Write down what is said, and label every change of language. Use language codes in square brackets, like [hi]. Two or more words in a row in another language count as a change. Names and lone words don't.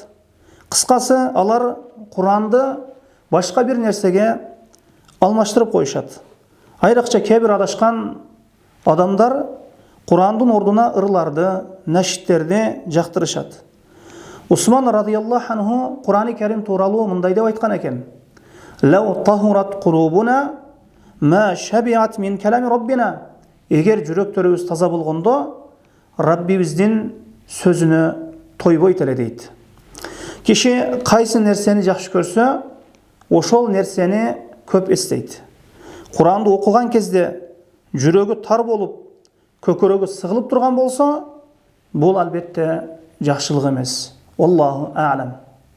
[ky] Кыскасы, алар Куранды башка бир нерсеге алмаштырып коюшат. Айрыкча кээ-бир адашкан адамдар Курандын ордуна ырларды, нашиттерди жактырышат. Усман [ar] رضي الله عنه [ky] Kur'an-ı Kerim туралы мындай деп айткан экен. [ar] لو طهرت قلوبنا ما شبعت من كلام ربنا. [ky] Эгер жүрөктөрүбүз таза болгондо, Раббибиздин сөзүнө тойбойт эле дейт. Киши кайсы нерсени жакшы көрсө, ошол нерсени көп эстейт. Куранды окуган кезде жүрөгү тар болуп, көкөрөгү сыгылып турган болсо, бул албетте жакшылык эмес. [ar] والله أعلم.